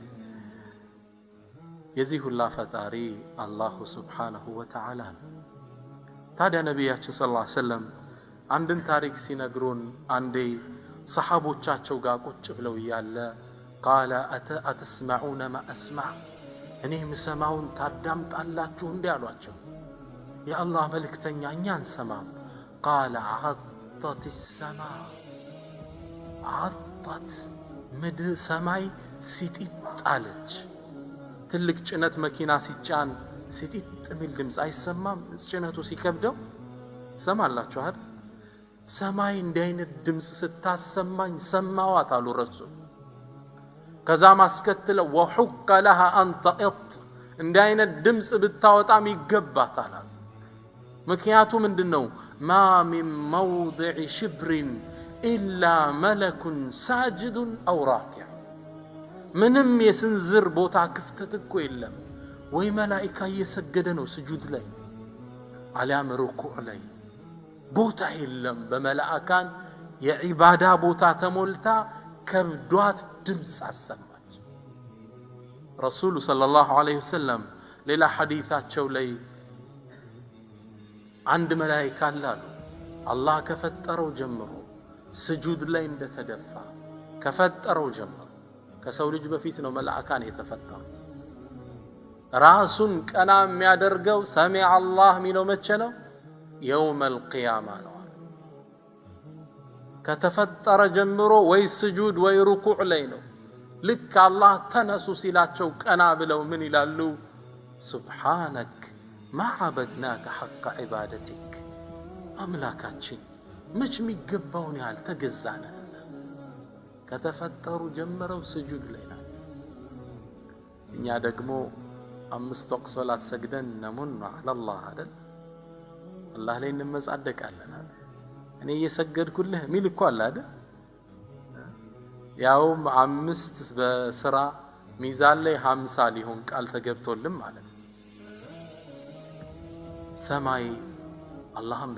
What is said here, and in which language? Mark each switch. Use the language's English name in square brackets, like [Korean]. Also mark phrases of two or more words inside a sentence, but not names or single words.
[Amharic] የዚህ ሁላ ፈጣሪ [Arabic] الله سبحانه وتعالى [Amharic] ታዲያ ነብያችን [Arabic] صلى الله عليه وسلم [Amharic] አንድን ታሪክ ሲነግሩን አንዴ ሰሃቦቻቸው ጋር ቁጭ ብለው ያለ [Arabic] قال أتسمعون ما أسمع [Amharic] እኔ ምሰማውን ታዳምጣላችሁ እንዴ አሏቸው ያ አላህ መልእክተኛ እኛ እንሰማም [Arabic] قال عطت السماء [Amharic] عطت ምድር ሰማይ ሲጢጥ አለች ትልቅ ጭነት መኪና ሲጫን ሲጢጥ ሚል ድምጽ አይሰማም ጭነቱ ሲከብደው ሰማላችሁ አይደል ሰማይ እንዲህ አይነት ድምጽ ስታሰማኝ ሰማዋት አሉ ረሱል ከዛ ማስከተለ [Arabic] وحق لها ان تئط [Amharic] እንዲህ አይነት ድምጽ ብታወጣም ይገባታል ምክንያቱ ምንድነው [Arabic] ما من موضع شبر الا ملك ساجد او راكع [Amharic] ምንም የስንዝር ቦታ ክፍተት እኮ የለም ወይ መላእክት እየሰገደ ነው ስጁድ ላይ አሊያም ሩኩዕ ላይ ቦታ የለም በመላእካን የዒባዳ ቦታ ተሞልታ ከብዷት ድምጽ አሰማች ረሱል [Arabic] صلى الله عليه وسلم [Amharic] ሌላ ሐዲታቸው ላይ አንድ መላእክት አላሉ አላህ ከፈጠረው ጀምሮ ስጁድ ላይ እንደተደፋ ከፈጠረው ጀምሮ ከሰው ልጅ በፊት ነው መላእካን የተፈጠሩት ራሱን ቀና የሚያደርገው ሰሚዐ አላህ ሚለው መቼ ነው [Arabic] يوم القيامة [Amharic] ነው ከተፈጠረ ጀምሮ ወይ ስጁድ ወይ ሩኩዕ ላይ ነው ልክ አላህ ተነሱ ሲላቸው ቀና ብለው ምን ይላሉ [Arabic] سبحانك ما عبدناك حق عبادتك [Amharic] አምላካችን መች የሚገባውን ያህል ተገዛነህ ከተፈጠሩ ጀምረው ስጁድ ላይ ነው እኛ ደግሞ 5 ወቅት ሶላት ሰግደን ነሙን [Arabic] على الله [Amharic] አይደል አላህ ላይ እንመጻደቃለን እኔ እየሰገድኩልህ ሚል እኮ አለ አይደል ያውም 5 በስራ ሚዛን ላይ 50 ሊሆን ቃል ተገብቶልም ማለት ሰማይ አላህን